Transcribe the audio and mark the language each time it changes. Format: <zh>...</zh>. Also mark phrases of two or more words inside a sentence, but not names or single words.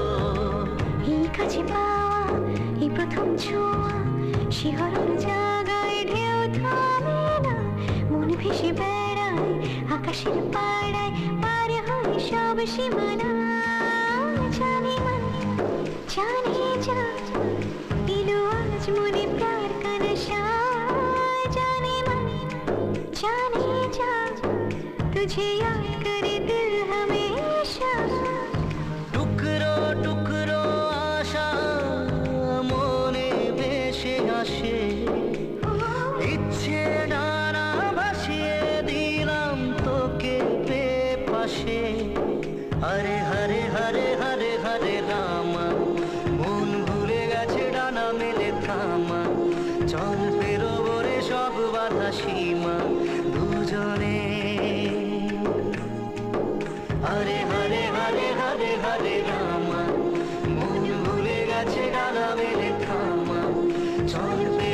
<bn>এই কাছে পাওয়া এই প্রথম ছোঁয়া শিহরণ জাগায় ঢেউ থামে না মন ভেসে বেড়ায় আকাশের পাড়ায় পার হয় সব সীমানা জানে মন জানে যা দিলো আজ মনে</bn> <hi>प्यार का नशा</hi> <bn>জানে মন জানে যা</bn> <hi>तुझे याद करे दिल हमेशा</hi> <bn>টুকরো টুকরো আশা মনে ভেসে আসে ইচ্ছে ডানা ভাসিয়ে দিলাম তোকে পেয়ে পাশে হরে হরে হরে হরে হরে রামা মন ভুলে গেছে ডানা মেলে থামা চল পেরোবো রে সব বাধা সীমা দুজনে হরে রামা, মন ভুলে গেছে ডানা মেলে থামা, চল</bn>